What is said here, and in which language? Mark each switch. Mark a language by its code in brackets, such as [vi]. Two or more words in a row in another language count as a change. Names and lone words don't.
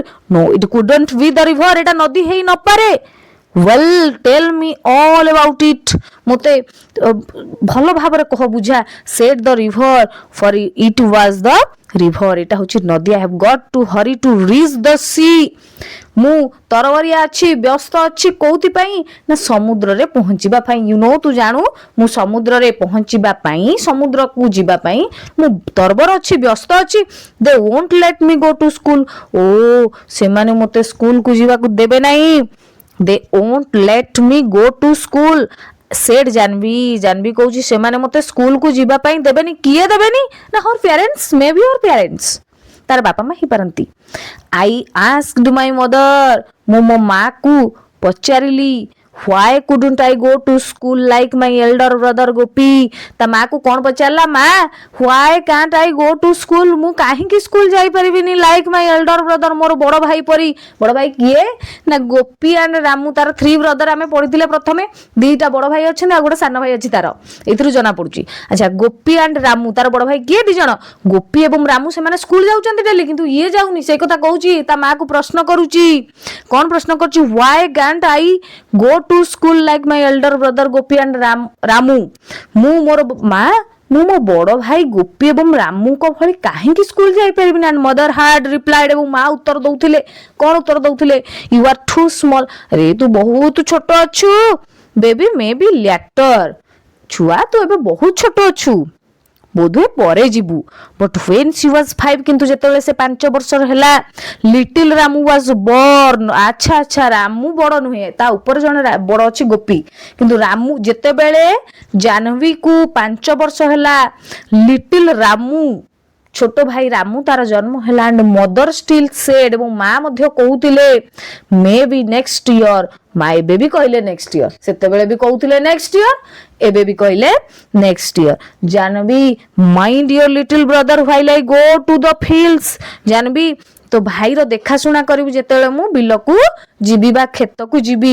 [en] no, it couldn't be the river, [or] ଏଟା ନଦୀ ହେଇ ନପାରେ। [en] well tell me all about it, [or] ମତେ ଭଲ ଭାବରେ କହ, ବୁଝା। [en] said the river, for it was the river, [or] ଏଟା ହଉଛି ନଦୀ। [en] I have got to hurry to reach the sea, [or] ମୁଁ ତରବରିଆ ଅଛି, ବ୍ୟସ୍ତ ଅଛି, କୋଉଥିପାଇଁ ନା ସମୁଦ୍ରରେ ପହଞ୍ଚିବା ପାଇଁ। [en] you know, [or] ତୁ ଜାଣୁ, ମୁଁ ସମୁଦ୍ରରେ ପହଞ୍ଚିବା ପାଇଁ, ସମୁଦ୍ରକୁ ଯିବା ପାଇଁ ମୁଁ ତରବର ଅଛି, ବ୍ୟସ୍ତ ଅଛି। [en] they won't let me go to school, [or] ଓ ସେମାନେ ମତେ ସ୍କୁଲକୁ ଯିବାକୁ ଦେବେ ନାହିଁ। [en] they won't let me go to school, said [or] ଜାହ୍ନବୀ କହୁଛି ସେମାନେ ମତେ ସ୍କୁଲକୁ ଯିବା ପାଇଁ ଦେବେନି। କିଏ ଦେବେନି ନା [en] her parents, maybe her parents, [or] ତାର ବାପା ମା ହେଇପାରନ୍ତି। [en] I asked my mother, [or] ମୁଁ ମୋ ମାକୁ ପଚାରିଲି। [en] why couldn't I go to school like my elder brother ଗୋପୀ, [or] ତା ମାକୁ କଣ ପଚାରିଲା? [en] ମା why can't I go to school, [or] ମୁଁ କାହିଁକି ସ୍କୁଲ ଯାଇପାରିବିନି [en] like my elder brother, [or] ମୋର ବଡ଼ ଭାଇ ପରି। ବଡ଼ ଭାଇ କିଏ ନା ଗୋପୀ and ରାମୁ, ତାର 3 ବ୍ରଦର ଆମେ ପଢିଥିଲେ ପ୍ରଥମେ। 2ଟା ବଡ଼ ଭାଇ ଅଛନ୍ତି ଆଉ ଗୋଟେ ସାନ ଭାଇ ଅଛି ତାର, ଏଥିରୁ ଜଣା ପଡୁଛି। ଆଚ୍ଛା, ଗୋପୀ and ରାମୁ, ତାର ବଡ଼ ଭାଇ କିଏ? 2 ଜଣ, ଗୋପୀ ଏବଂ ରାମୁ, ସେମାନେ ସ୍କୁଲ ଯାଉଛନ୍ତି ଡେଲି, କିନ୍ତୁ ଇଏ ଯାଉନି। ସେଇ କଥା କହୁଛି, ତା ମାକୁ ପ୍ରଶ୍ନ କରୁଛି। କଣ ପ୍ରଶ୍ନ କରୁଛି? [en] why can't I go to school like my elder brother [or] ଗୋପୀ and ରାମୁ, ମୁଁ ମୋର ମା, ମୁଁ ମୋ ବଡ଼ ଭାଇ ଗୋପୀ ଏବଂ ରାମୁଙ୍କ ଭଳି କାହିଁକି ସ୍କୁଲ ଯାଇପାରିବିନି। [en] and mother had replied, [or] ଏବଂ ମା ଉତ୍ତର ଦଉଥିଲେ। କଣ ଉତ୍ତର ଦଉଥିଲେ? [en] you are too small, [or] ରେ ତୁ ବହୁତ ଛୋଟ ଅଛୁ। [en] baby maybe later, [or] ଛୁଆ ତୁ ଏବେ ବହୁତ ଛୋଟ ଅଛୁ, ବୋଧହୁଏ ପରେ ଯିବୁ। [en] but when she was 5, [or] କିନ୍ତୁ ଯେତେବେଳେ ସେ 5 ବର୍ଷର ହେଲା, [en] little ରାମୁ was born, [or] ଆଚ୍ଛା, ରାମୁ ବଡ଼ ନୁହେଁ, ତା ଉପରେ ଜଣେ ବଡ଼ ଅଛି ଗୋପୀ, କିନ୍ତୁ ରାମୁ, ଯେତେବେଳେ ଜାହ୍ନବୀକୁ 5 ବର୍ଷ ହେଲା, little ରାମୁ, ଛୋଟ ଭାଇ ରାମୁ ତାର ଜନ୍ମ ହେଲା। [en] and mother still said, [or] ଏବଂ ମା ମଧ୍ୟ କହୁଥିଲେ [en] maybe next year, my baby [or] କହିଲେ [en] next year, [or] ସେତେବେଳେ ବି କହୁଥିଲେ [en] next year, [or] ଏବେ ବି କହିଲେ [en] next year. [or] ଜାହ୍ନବୀ [en] mind your little brother while I go to the fields, [or] ଜାହ୍ନବୀ ତୋ ଭାଇର ଦେଖାଶୁଣା କରିବୁ ଯେତେବେଳେ ମୁଁ ବିଲକୁ ଯିବି ବା କ୍ଷେତକୁ ଯିବି।